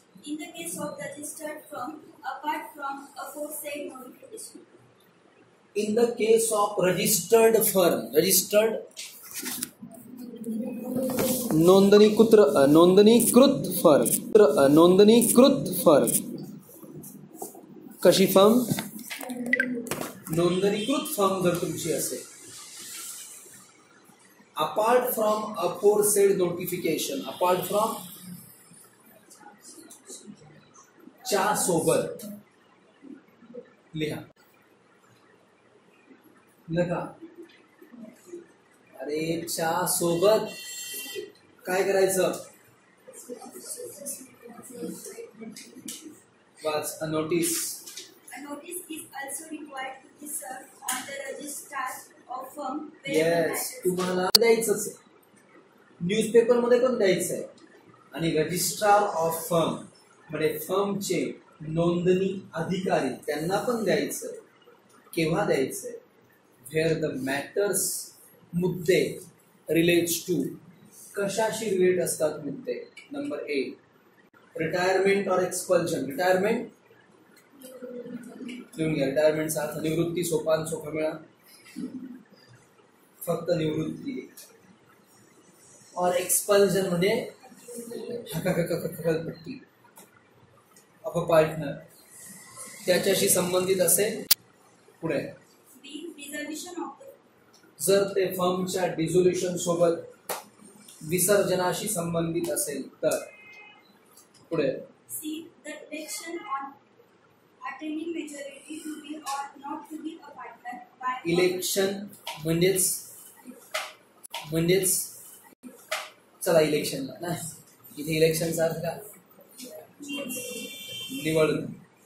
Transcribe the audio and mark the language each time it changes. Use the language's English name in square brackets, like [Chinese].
[English] In the case of registered firm, apart from aforesaid notification. In the case of registered firm, registered नोंदणीकृत firm. [Marathi] कशी firm? नोंदणीकृत firm जर तुमची असेल, [English] apart from aforesaid notification, [Marathi] apart from च्या सोबत लिहा. नका. अरे च्या सोबत काय करायचं? वाच. अ notice. [English] A notice is also required to be served on the registrar of firm. [Marathi] Yes, तुम्हाला द्यायचंच आहे. न्यूजपेपरमध्ये पण द्यायचं आहे. आणि रजिस्ट्रार ऑफ फर्म म्हणजे फर्मचे नोंदणी अधिकारी त्यांना पण द्यायचं आहे. केव्हा द्यायचं आहे? [English] where the matters, [Marathi] मुद्दे, रिलेट्स टू, कशाशी रिलेट असतात मुद्दे? [English] Number 1 retirement और expulsion. [Marathi] रिटायरमेंट लिहून घ्या. रिटायरमेंटचा अर्थ निवृत्ती, सोपान, सोखमेळा, फक्त निवृत्ती. और एक्सपल्जन म्हणजे हकालपट्टी ऑफ अ पार्टनर त्याच्याशी संबंधित असेल. पुढे [English] B dissolution of the [Marathi] जर ते फर्मच्या डिझोल्युशन सोबत विसर्जनाशी संबंधित असेल तर. पुढे [English] C the election on attaining majority to be or not to be a partner by [Marathi] election म्हणजेच चला इलेक्शनला ना, इथे इलेक्शनचा अर्थ का निवडणूक.